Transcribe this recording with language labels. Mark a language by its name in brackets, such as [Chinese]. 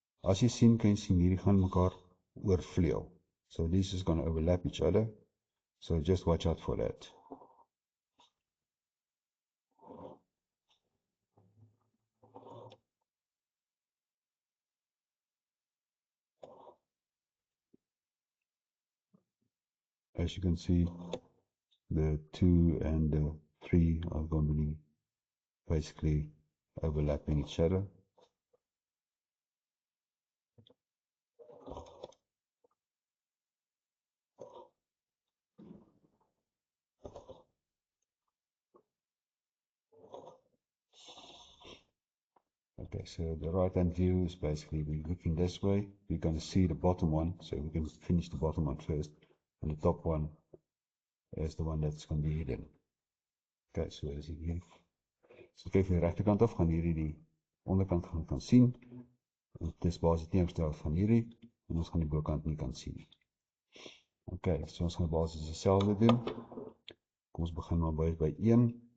[Afrikaans] As jy sien, kan jy sien hierdie gaan mekaar oorvleuel. [English] So this is going to overlap each other. So just watch out for that. As you can see, the 2 and the 3 are going to be basically overlapping each other. Okay, so the right hand view is basically we're looking this way. We're going to see the bottom one, so we can finish the bottom one first, and the top one is the one that's going to be hidden. Okay, so as you hier. [Afrikaans] So kyk van die regterkant af, gaan hierdie die onderkant gaan sien. Dit is basies teenoorgestel van hierdie, en ons gaan die bokant nie kan sien nie. Okay, so ons gaan basies dieselfde doen. Kom ons begin maar by 1.